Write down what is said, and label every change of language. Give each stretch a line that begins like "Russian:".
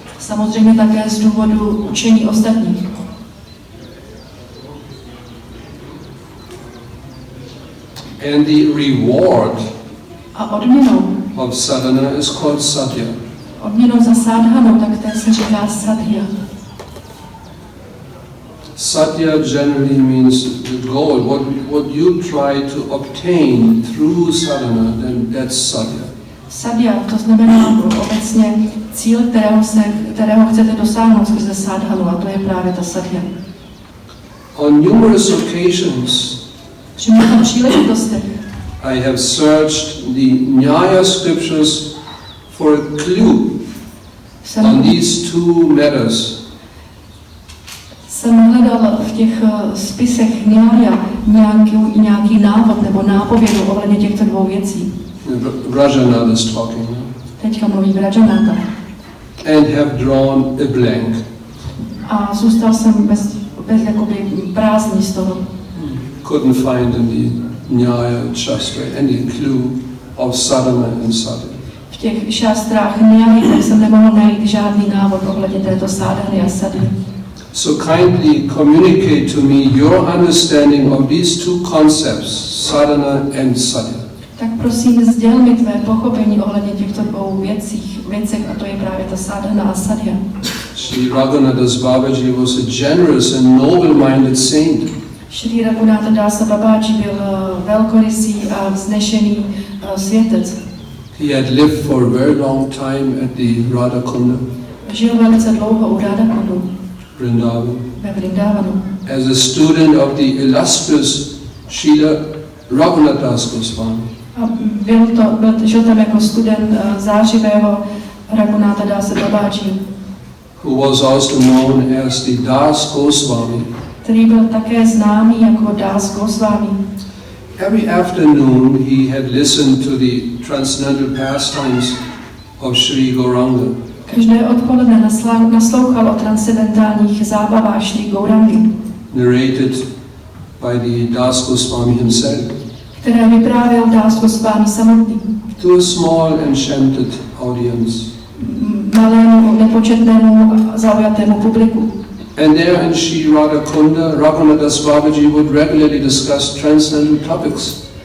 Czech: Samozřejmě také z důvodu učení ostatních.
English: And the reward
Czech: A odměnou
English: of sadhana is called sadhya.
Czech: Odměnou za sádhanu, tak té se říká sadhya.
English: Sadhya generally means the goal. What you try to obtain through sadhana, then that's sadhya.
Czech: Sadhya, to znamená obecně cíl, kterého chcete dosáhnout skrze sádhanu, a to je právě ta sadhya.
English: On numerous occasions,
Czech: Při mnoha příležitostech
English: I have searched the Nyaya scriptures for a clue on these two matters.
Czech: Jsem hledal v těch spisech Nyaya nějaký návod nebo nápovědu ohledně těchto dvou věcí.
English: Vrajanata is talking.
Czech: Teďka mluví Vrajanata.
English: And have drawn a blank.
Czech: A zůstal jsem bez jakoby prázdný z toho.
English: Couldn't find in the Nyaya Shastra any clue of sadhana and sadhya.
Czech: V těch šastrách Nyaya tak jsem nemohl najít žádný návod ohledně této sádhany a sadhy.
English: So kindly communicate to me your understanding of these two concepts, sadhana and sadhya.
Czech: Tak prosím, sděl mi tvé pochopení ohledně těchto dvou věcech, a to je právě ta sadhana a sadhya.
English: Sri Raghunath Babaji was a generous and noble-minded saint.
Czech: Sri Raghunath Dasa Babaji byl velkorysý a vznešený světec.
English: He had lived for a very long time at the Radha Kunda,
Czech: Žil velice dlouho u Radha Kundu
English: Vrindavan.
Czech: ve Vrindavanu.
English: As a student of the illustrious Srila Raghunath Das Goswami.
Czech: A žil tam jako student zářivého Raghunatha Dasa Babaji,
English: who was also known as the Das Goswami.
Czech: který byl také známý jako Das Goswami.
English: Every afternoon he had listened to the transcendental pastimes of Sri Gauranga.
Czech: Každé odpoledne naslouchal o transcendentálních zábavách Sri Gaurangy,
English: Narrated by the Das Goswami himself,
Czech: které vyprávěl Das Goswami samotný.
English: to a small enchanted audience.
Czech: Malému, nepočetnému, zaujatému publiku.
English: And there in Sri Radha Kunda, Raghunath Das Babaji would regularly discuss transcendental topics.